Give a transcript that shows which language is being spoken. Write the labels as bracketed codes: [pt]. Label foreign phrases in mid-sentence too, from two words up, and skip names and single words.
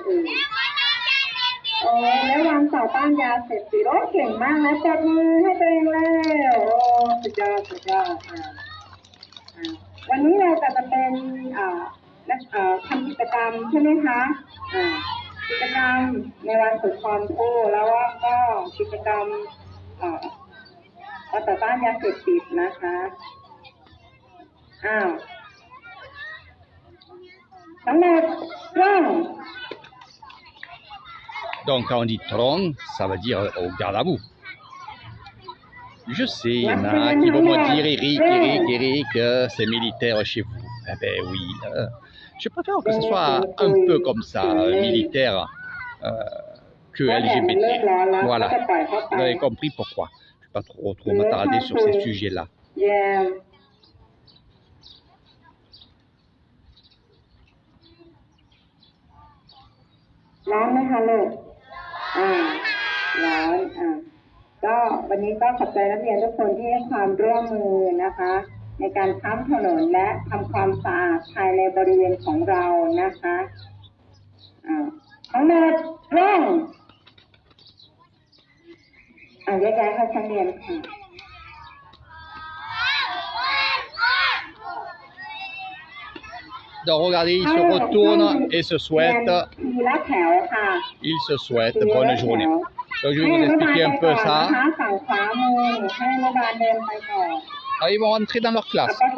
[th] และวันต่อต้านยาเสพติดเก่งมากนะปรบมือให้ตัวเองแล้วสุดยอดวันนี้เราจะเป็นทำกิจกรรมใช่ไหมคะกิจกรรมในวันสุนทรภู่แล้วก็กิจกรรมต่อต้านยาเสพติดนะคะทั้งหมด tronc. [fr] Donc quand on dit tronc, ça veut dire au garde à vous. Je sais, il y en a qui vont me dire Eric, c'est militaire chez vous. Eh ben oui, je préfère que ce soit un peu comme ça, militaire, que LGBT. Voilà, vous avez compris pourquoi. Je ne vais pas trop m'attarder sur ces sujets-là. [th] ร้อนไหมคะลูกร้อนก็วันนี้ก็ขอบใจนักเรียนทุกคนที่ให้ความร่วมมือนะคะในการค้ำถนนและทำความสะอาดภายในบริเวณของเรานะคะทั้งหมดเริ่มแยกย้ายเข้าชั้นเรียนค่ะ [fr] Donc regardez, ils se retournent et se souhaitent. Ils se souhaitent bonne journée. Donc je vais vous expliquer un peu ça. Alors, ils vont rentrer dans leur classe.